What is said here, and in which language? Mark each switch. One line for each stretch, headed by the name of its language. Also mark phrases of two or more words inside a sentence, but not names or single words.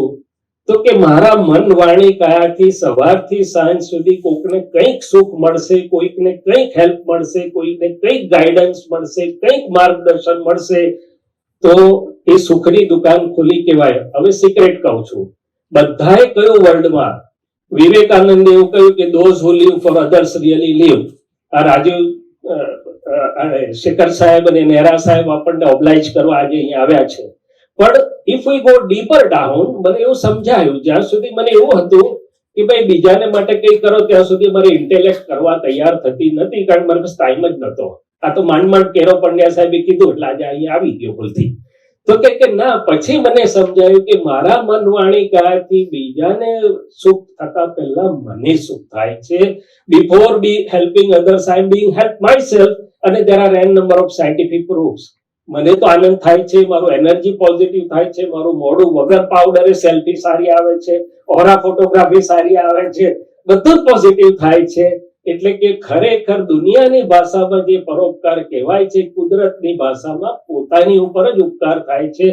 Gujarati: તો કે મારા મન, વાણી, કાયાથી સવારથી સાંજ સુધી કોઈકને કંઈક સુખ મળશે, કોઈકને કંઈક હેલ્પ મળશે, કોઈકને કંઈક ગાઈડન્સ મળશે, કંઈક માર્ગદર્શન મળશે. તો એ સુખની દુકાન ખોલી કહેવાય. હવે સિક્રેટ કહું છું. બધાએ કયું વર્લ્ડમાં? વિવેકાનંદે એવું કહ્યું કે
English: those who live for others really live.
Gujarati: આ રાજીવ શેખર સાહેબ અને નેહરા સાહેબ આપણને ઓબ્લાઇજ કરવા આજે અહીંયા આવ્યા છે. પણ
English: if we go deeper down,
Gujarati: મને એવું સમજાયું, જ્યાં સુધી મને એવું હતું કે ભાઈ બીજાને માટે કંઈ કરો ત્યાં સુધી મારી ઇન્ટેલેક્ટ કરવા તૈયાર થતી નથી, કારણ મારી પાસે ટાઈમ જ નતો. આ તો માંડ કેરો પંડ્યા સાહેબે કીધું એટલે આજે અહીંયા આવી ગયો ભૂલથી. તો કે ના, પછી મને સમજાયું કે મારા મન વાણી કાયાથી બીજાને સુખ થતા પહેલા મને સુખ થાય છે.
English: before be helping others I am being help myself, અને there are n number of scientific proofs.
Gujarati: મને તો આનંદ થાય છે, મારું
English: energy positive
Gujarati: થાય છે, મારું મોઢું વગર પાવડરે સેલ્ફી સારી આવે છે,
English: aura photography
Gujarati: સારી આવે છે, બધું જ પોઝિટિવ થાય છે. એટલે કે ખરેખર દુનિયાની ભાષામાં જે પરોપકાર કહેવાય છે, કુદરતની ભાષામાં પોતાની ઉપર જ ઉપકાર થાય છે.